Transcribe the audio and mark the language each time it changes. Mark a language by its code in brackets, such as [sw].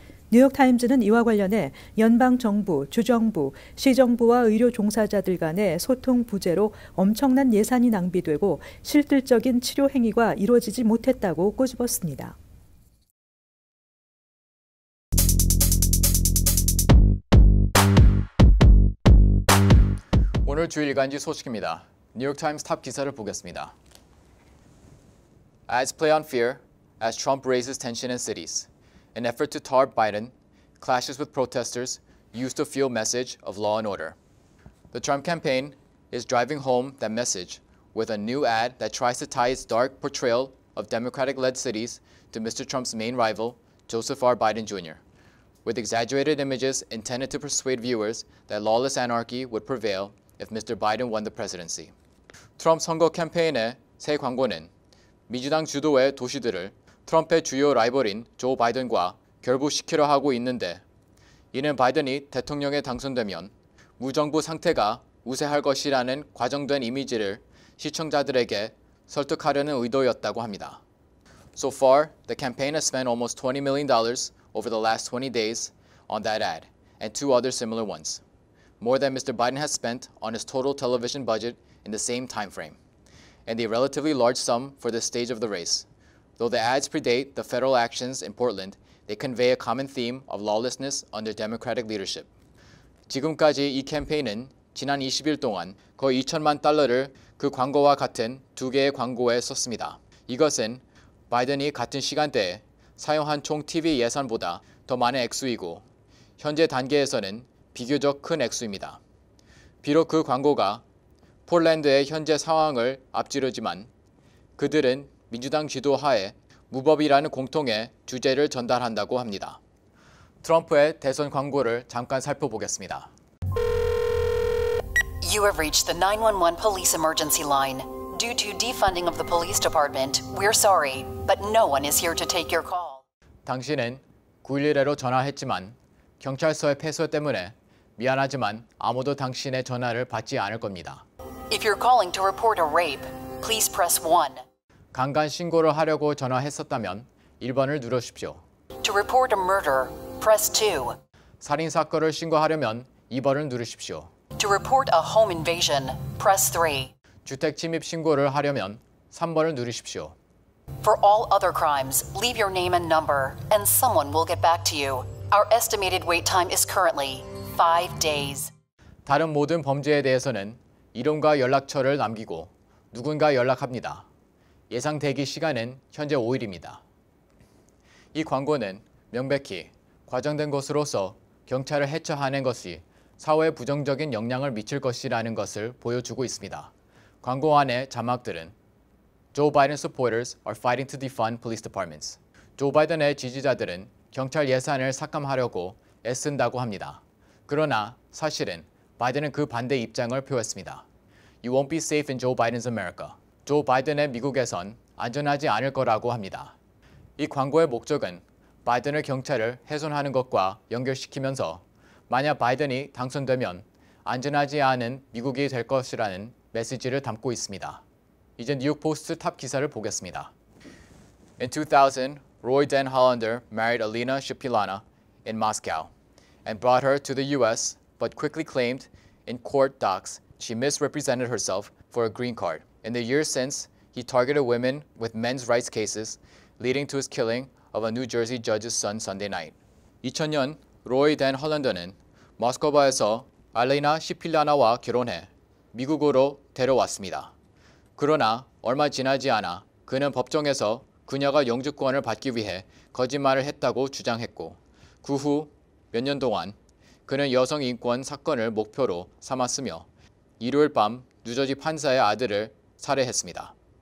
[ko] 뉴욕타임즈는 이와 관련해 연방정부, 주정부, 시정부와 의료 종사자들 간의 소통 부재로 엄청난 예산이 낭비되고 실질적인 치료 행위가 이루어지지 못했다고 꼬집었습니다. 오늘 주일 일간지 소식입니다. 뉴욕타임스 탑 기사를 보겠습니다. [en] Ads play on fear as Trump raises tension in cities. An effort to tar Biden clashes with protesters used to fuel message of law and order. The Trump campaign is driving home that message with a new ad that tries to tie its dark portrayal of Democratic-led cities to Mr. Trump's main rival, Joseph R. Biden Jr., with exaggerated images intended to persuade viewers that lawless anarchy would prevail if Mr. Biden won the presidency. [ko] 트럼프 선거 캠페인의 새 광고는 민주당 주도의 도시들을 트럼프의 주요 라이벌인 조 바이든과 결부시키려 하고 있는데, 이는 바이든이 대통령에 당선되면 무정부 상태가 우세할 것이라는 과정된 이미지를 시청자들에게 설득하려는 의도였다고 합니다. [en] So far, the campaign has spent almost $20 million over the last 20 days on that ad and two other similar ones, more than Mr. Biden has spent on his total television budget in the same time frame, and a relatively large sum for this stage of the race. Though the ads predate the federal actions in Portland, they convey a common theme of lawlessness under Democratic leadership. [ko] 지금까지 이 캠페인은 지난 20일 동안 거의 $2천만 달러를 그 광고와 같은 두 개의 광고에 썼습니다. 이것은 바이든이 같은 시간대에 사용한 총 TV 예산보다 더 많은 액수이고, 현재 단계에서는 비교적 큰 액수입니다. 비록 그 광고가 폴란드의 현재 상황을 앞지르지만 그들은 민주당 지도 하에 무법이라는 공통의 주제를 전달한다고 합니다. 트럼프의 대선 광고를 잠깐 살펴보겠습니다. [en] You have reached the 911 police emergency line. Due to defunding of the police department, we're sorry, but no one is here to take your call. [ko] 당신은 911로 전화했지만 경찰서의 폐쇄 때문에 미안하지만 아무도 당신의 전화를 받지 않을 겁니다. [en] If you're calling to report a rape, please press 1. [ko] 강간 신고를 하려고 전화했었다면 1번을 누르십시오. [en] To report a murder, press 2. [ko] 살인 사건을 신고하려면 2번을 누르십시오. [en] To report a home invasion, press 3. [ko] 주택 침입 신고를 하려면 3번을 누르십시오. [en] For all other crimes, leave your name and number, and someone will get back to you. Our estimated wait time is currently 5 days. [ko] 다른 모든 범죄에 대해서는 이름과 연락처를 남기고 누군가 연락합니다. 예상 대기 시간은 현재 5일입니다. 이 광고는 명백히 과장된 것으로서 경찰을 해체하는 것이 사회에 부정적인 영향을 미칠 것이라는 것을 보여주고 있습니다. 광고 안의 자막들은 [en] Joe Biden supporters are fighting to defund police departments. [ko] 조 바이든의 지지자들은 경찰 예산을 삭감하려고 애쓴다고 합니다. 그러나 사실은 바이든은 그 반대 입장을 표했습니다. [en] You won't be safe in Joe Biden's America. [ko] 조 바이든의 미국에선 안전하지 않을 거라고 합니다. 이 광고의 목적은 바이든을 경찰을 훼손하는 것과 연결시키면서 만약 바이든이 당선되면 안전하지 않은 미국이 될 것이라는 메시지를 담고 있습니다. 이제 뉴욕 포스트 탑 기사를 보겠습니다. [en] In 2000, Roy Den Hollander married Alina Shipilana in Moscow and brought her to the U.S., but quickly claimed in court docs she misrepresented herself for a green card. In the years since, he targeted women with men's rights cases, leading to his killing of a New Jersey judge's son Sunday night. [ko] 2000년 로이 댄 헐란더는 모스크바에서 알레나 시필라나와 결혼해 미국으로 데려왔습니다. 그러나 얼마 지나지 않아 그는 법정에서 그녀가 영주권을 받기 위해 거짓말을 했다고 주장했고, 그 후 몇 년 동안 그는 여성 인권 사건을 목표로 삼았으며 일요일 밤 뉴저지 판사의 아들을 살해했습니다.